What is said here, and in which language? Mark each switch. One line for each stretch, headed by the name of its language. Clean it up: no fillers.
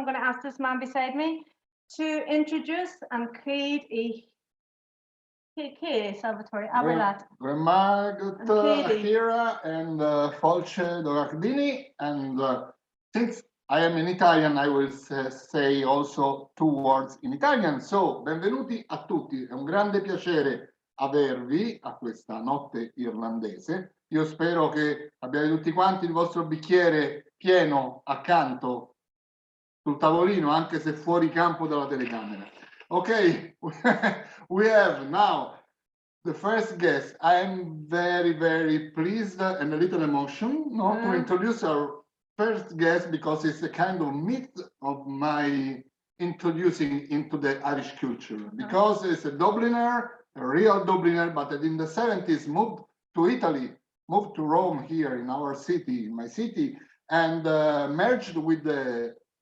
English: I'm going to ask this man beside me to introduce and Céad Salvatore Aberlat. Remagat Hira and Folce Doracdini, and since I am in Italian, I will say also 2 words in Italian.
Italian: So, benvenuti a tutti, è un grande piacere avervi a questa notte irlandese. Io spero che abbiate tutti quanti il vostro bicchiere pieno accanto sul tavolino, anche se fuori campo dalla telecamera.
English: Okay, we have now the first guest. I am very, very pleased and a little emotional to introduce our first guest, because it's a kind of myth of my introducing into the Irish culture, because it's a Dubliner, a real Dubliner, but in the 70s moved to Italy, moved to Rome here in our city, in my city, and merged with the